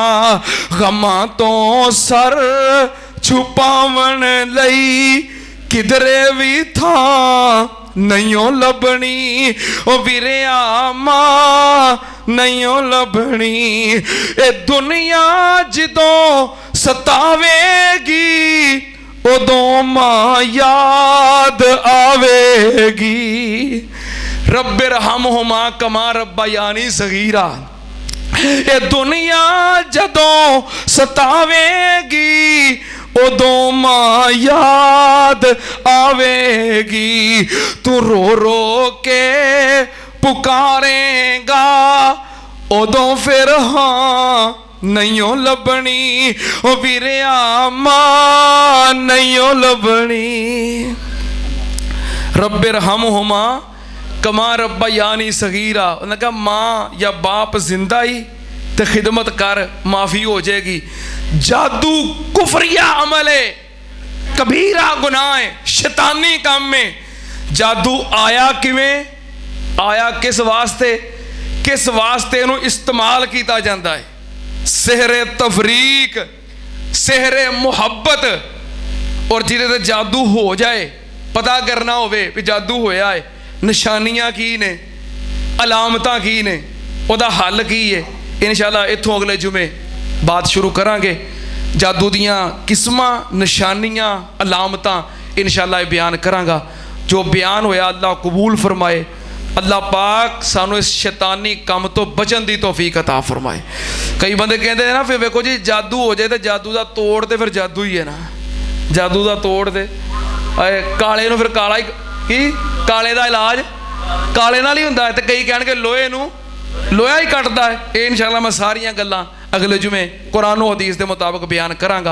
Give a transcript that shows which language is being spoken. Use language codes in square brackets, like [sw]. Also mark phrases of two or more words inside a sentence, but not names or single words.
[pa] گماں تو سر چھپاون لئی کدھرے بھی تھا نہیں لبھنی. او ویریا ماں نہیں لبھنی. اے دنیا جدوں ستاویگی اودوں ماں یاد آویگی. [ar] رب ارحمهما كما ربياني صغيرا. [pa] اے دنیا جدوں ستاویگی اودوں ماں یاد آویگی. تو رو رو کے پکاریگا اودوں پھر ہاں نہیں لبھنی. او ویریا ماں نہیں لبھنی. [ar] رب ارحمهما كما ربياني صغيرا. [ur] انہوں نے کہا ماں یا باپ زندہ ہی تو خدمت کر، معافی ہو جائے گی. جادو کفریہ عمل ہے، کبیرہ گناہ ہے، شیطانی کام میں. [pa] جادو آیا کیویں، آیا کس واسطے، کس واسطے انہوں استعمال کیا جاتا ہے. سحرِ تفریق، سحرِ محبت. اور جہدے تے جادو ہو جائے، پتا کرنا ہووے بھی جادو ہویا ہے، نشانیاں کی نے، علامتاں کی نے، اوہدا حل کی ہے. ان شاء اللہ ایتھوں اگلے جمعے بات شروع کراں گے. جادو دیاں قسماں، نشانیاں، علامتاں ان شاء اللہ بیان کراں گا. جو بیان ہویا اللہ قبول فرمائے. اللہ پاک سانوں اس شیطانی کام تو بچن کی توفیق عطا فرمائے. [ur] کئی بندے کہتے ہیں نا پھر [pa] ویکھو جی [ur] جادو ہو جائے تو جادو کا توڑ دے، پھر جادو ہی ہے نا، جادو کا توڑ دے. [pa] کالے نوں پھر کالا ہی کی، کالے کا علاج کالے نال ہی ہندا ہے. تو کئی کہنگے لوہے نوں لوہا ہی کٹدا ہے۔ یہ ان شاء اللہ میں ساریاں گلاں اگلے جمعے [ur] قرآن اور حدیث کے مطابق [pa] بیان کراں گا.